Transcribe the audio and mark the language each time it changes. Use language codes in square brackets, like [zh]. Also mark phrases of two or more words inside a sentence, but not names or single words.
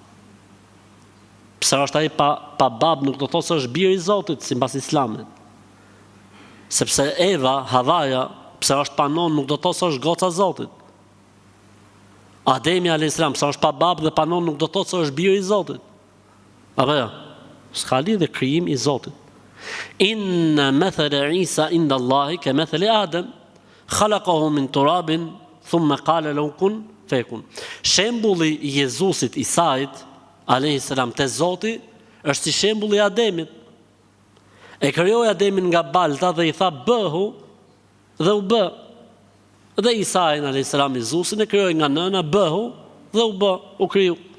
[sq] Pse është ai pa babë nuk do të thotë se është biri i Zotit sipas Islamit. Sepse Eva, Havaja, pse është pa nën nuk do të thotë se është goca e Zotit. Ademi [ar] عليه السلام, [sq] pse është pa babë dhe pa nën nuk do të thotë se është biri i Zotit. Apo jo? S'ka lidhje krijim i Zotit. [ar] إن مثل عيسى عند الله كمثل آدم خلقه من تراب ثم قال له كن فيكون. [sq] Shembulli i Jezusit Isait [ar] عليه السلام [sq] te Zoti është si shembulli i Ademit. E krijoi Ademin nga balta dhe i tha bëhu dhe u bë. Dhe Isain [ar] عليه السلام [sq] Jezusin e krijoi nga nëna bëhu dhe u bë, u kriju.